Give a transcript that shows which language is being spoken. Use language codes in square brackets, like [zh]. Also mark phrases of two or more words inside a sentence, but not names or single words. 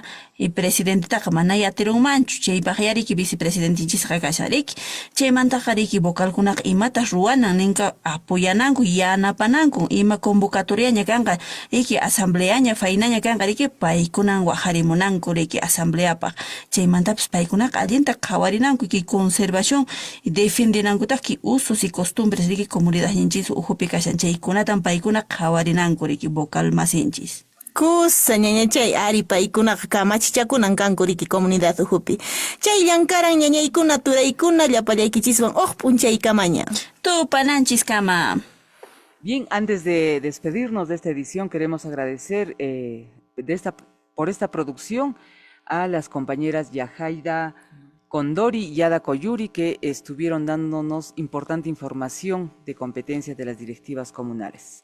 [qu] presidentetaqa mana yatirunmanchu chaypaq riki vicepresidentichisqa kasha riki chaymantaqa riki vocalkunaqa imatas ruwanan ninqa apoyananku yanapananku ima convocatoriaña kanqa riki asambleaña fainaña kanqa riki paykunan waqharimunanku riki asambleapaq chaymantapis paykunaqa allinta qhawarinanku ki conservación y defendinankutaq ki [es] usos y costumbres [qu] riki comunidadninchis uhupi kashan chaykunatan paykuna qhawarinanku riki vocal masinchis. Kusa ñañachay ari paykunaqa kamachichakunan kanku riki comunidad uhupi chay llankaran ñañaykuna turaykuna llapallaykichiswan p'unchaykamaña tupananchis kama. [es] Bien, antes de despedirnos de esta edición queremos agradecer por esta producción a las compañeras Yajaira Condori y Ada Coyuri que estuvieron dándonos importante información de competencias de las directivas comunales.